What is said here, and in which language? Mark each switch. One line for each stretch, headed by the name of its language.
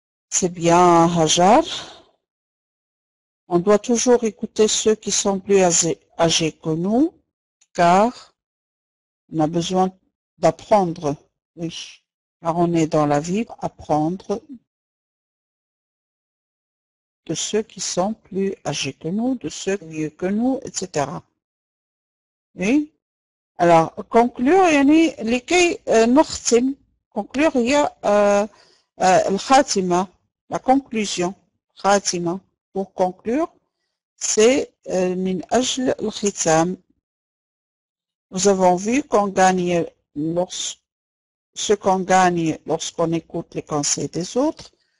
French: C'est bien, Hajar. On doit toujours écouter ceux qui sont plus âgés que nous, car on a besoin d'apprendre. Oui. Car on est dans la vie pour apprendre de ceux qui sont plus âgés que nous, de ceux mieux que nous, etc. Oui. Alors, conclure,
Arabic: يعني لكي نختم.
French: Conclure, il y a الخاتمة, la conclusion.
Arabic: خاتمة.
French: Pour conclure, c'est
Arabic: من أجل الختام.
French: Nous avons vu qu'on gagne ce qu'on gagne lorsqu'on écoute les conseils des autres.